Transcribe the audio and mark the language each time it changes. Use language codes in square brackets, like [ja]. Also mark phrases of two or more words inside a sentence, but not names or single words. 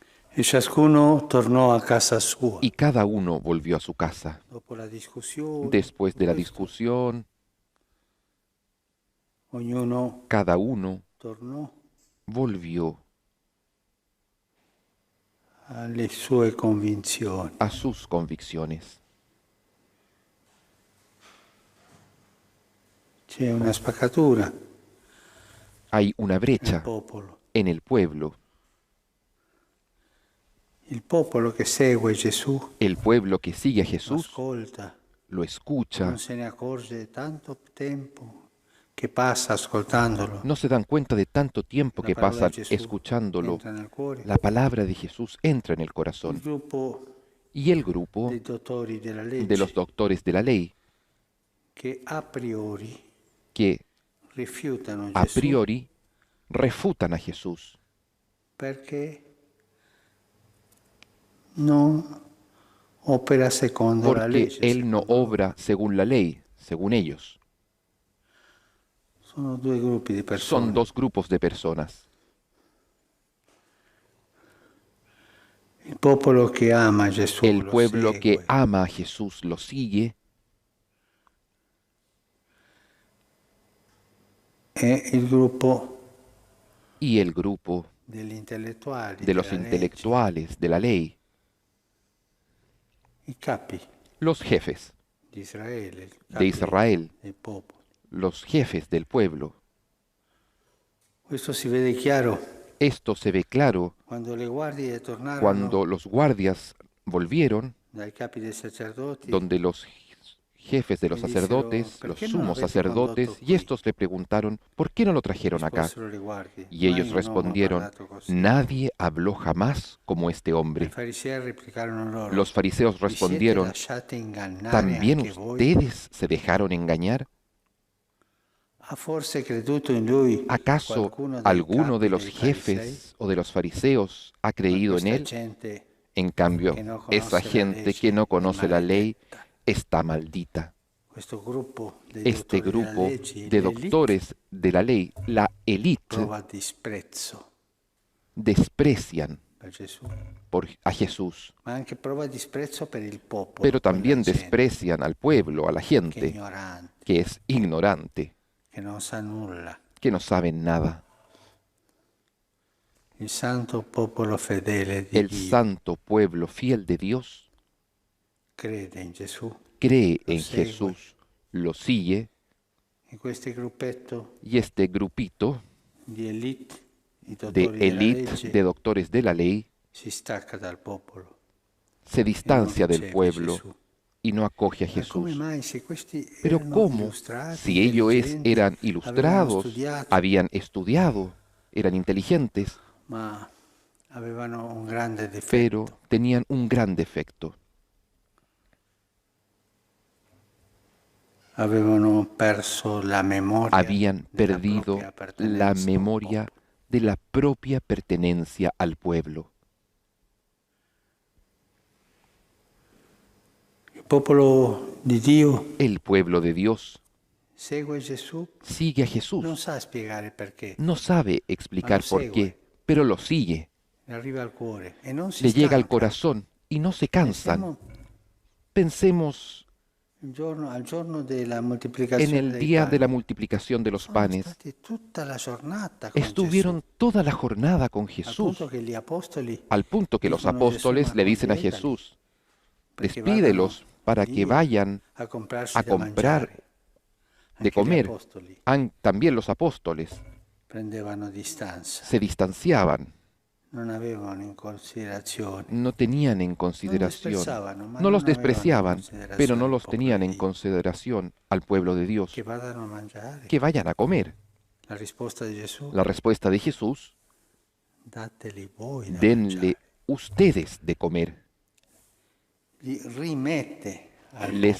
[it] E ciascuno tornò a casa sua. [es] Y cada uno volvió a su casa. [it] Dopo la discussione, [es] Después [it] tutto [es] de la [it] questo, [es] discusión, [it] ognuno [es] cada uno [it] tornò [es] volvió [it] alle sue convinzioni. [es] a sus convicciones. [it] C'è una spaccatura [es] Hay una [it] nel [es] brecha [it] popolo. [es] en el pueblo. [it] Il popolo che segue Gesù [es] El pueblo que sigue a [it] lo [es] Jesús [it] ascolta, [es] lo [it] non [es] escucha, [it] se ne accorge tanto tempo che passa ascoltandolo. [es] no se dan cuenta de tanto tiempo [it] La [es] que [it] parola di [es] pasan [it] Gesù [es] escuchándolo. [it] entra nel cuore. [es] La palabra de Jesús entra en el [it] Il [es] corazón. [it] gruppo [es] Y el grupo [it] dei dottori della [es] de los [it] legge [es] doctores de la ley, [it] che a priori [es] que [it] rifiutano [es] a [it] Gesù [es] priori refutan a Jesús, [it] perché non opera secondo la [es] porque [it] legge, [es] Él no [it] secondo loro. [es] obra según la ley, según ellos. [it] Sono due gruppi di [es] Son [it] persone. [es] dos grupos de personas. [it] Il popolo che ama Gesù [es] El [it] lo [es] pueblo que [it] segue, [es] ama a Jesús lo sigue, [it] e il gruppo [es] y el grupo [it] degli intellettuali [es] de los [it] della legge, [es] intelectuales de la ley, [it] i capi [es] los jefes [it] di Israele, i [es] de [it] capi [es] Israel, [it] del popolo. [es] los jefes del pueblo. [it] Questo si vede chiaro [es] Esto se ve claro [it] quando le guardie tornarono [es] cuando los guardias volvieron, [it] dai capi dei sacerdoti [es] donde los jefes de los [it] e dissero: [es] sacerdotes, los [it] perché non [es] sumos [it] l'avete condotto [es] sacerdotes, y [it] qui? [es] estos le preguntaron, ¿por qué no lo trajeron acá? [it] Risposero le guardie: [es] Y ellos [it] mai un uomo ha [es] respondieron, [it] parlato così. [es] nadie habló jamás como este [it] I [es] hombre. [it] farisei replicarono loro: [es] Los fariseos [it] vi siete [es] respondieron, [it] lasciate ingannare [es] ¿también [it] anche voi? [es] ustedes se dejaron engañar? [it] Ha forse creduto in lui [es] ¿Acaso [it] qualcuno dei [es] alguno de [it] capi [es] los [it] dei farisei? [es] jefes o de los fariseos ha [it] Ma [es] creído en [it] questa [es] él? [it] gente [es] En cambio, [it] che non [es] esa [it] conosce la [es] gente que no [it] legge è [es] conoce la ley [it] maledetta. [es] está maldita. [it] Questo gruppo dei [es] Este [it] dottori della [es] grupo [it] legge, [es] de [it] l'elite, [es] doctores de la ley, la élite, [it] prova disprezzo [es] desprecian [it] per Gesù, [es] a Jesús, [it] ma anche prova disprezzo per il popolo, [es] pero [it] quella [es] también [it] gente [es] desprecian al pueblo, a la [it] che è [es] gente, [it] ignorante, [es] que es ignorante, [it] che non sa nulla. [es] que no saben nada. [it] Il santo popolo fedele di [es] El [it] Dio [es] santo pueblo fiel de Dios [it] crede in Gesù, [es] cree [it] lo [es] en [it] segue, [es] Jesús, lo sigue, [it] e questo gruppetto [es] y este grupito [it] di elite, i [es] de [it] dottori della [es] élite, [it] legge, [es] de doctores de la ley, [it] si stacca dal popolo [es] se [it] e non [es] distancia del [it] riceve [es] pueblo [it] Gesù. [es] y no acoge a [it] Ma come [es] Jesús. [it] mai, se questi [es] Pero [it] erano [es] ¿cómo? [it] illustrati, [es] Si ellos [it] intelligenti, [es] eran [it] avevano [es] ilustrados, [it] studiato, [es] habían estudiado, eran inteligentes, [it] ma avevano un grande [es] pero [it] difetto? [es] tenían un gran defecto. [it] Avevano perso la memoria [es] Habían [it] della [es] perdido [it] propria [es] la [it] appartenenza al [es] memoria [it] popolo. [es] de la propia pertenencia al pueblo. [it] Il popolo di Dio [es] El pueblo de Dios [it] segue Gesù, [es] sigue a [it] non [es] Jesús. [it] sa spiegare perché, [es] No sabe explicar por qué, pero lo sigue. [it] le arriva al cuore e non si [es] Le llega al [it] stanca. [es] corazón y no se cansan. [it] Pensiamo [es] Pensemos [it] al giorno della [es] en [it] moltiplicazione [es] el [it] dei [es] día de la [it] pani. [es] multiplicación de los [it] Sono [es] panes. [it] stati tutta la giornata con Gesù, [es] Estuvieron toda la jornada con [it] al [es] Jesús, [it] punto che gli apostoli [es] al punto que los [it] dicono a Gesù: [es] apóstoles [it] ma [es] le dicen a [it] conviétali, [es] Jesús, [it] perché vadano [es] despídelos para que [it] lì [es] vayan [it] a comprarsi [es] a [it] da [es] comprar [it] mangiare. [es] de [it] Anche gli [es] comer. [it] apostoli [es] También los apóstoles [it] prendevano distanza, [es] se distanciaban, [it] non avevano in considerazione, [es] no tenían en [it] non [es] consideración, [it] disprezzavano, ma [es] no los [it] non avevano in [es] despreciaban, pero [it] considerazione [es] no [it] il [es] los [it] popolo [es] tenían [it] di [es] en [it] Dio. [es] consideración al pueblo de Dios. [it] Che vadano a mangiare. [es] Que vayan a comer. [it] La risposta di Gesù: [es] La respuesta de Jesús, [it] dateli voi da [es] denle [it] mangiare. [es] ustedes de comer. [it] Li rimette al [es] Les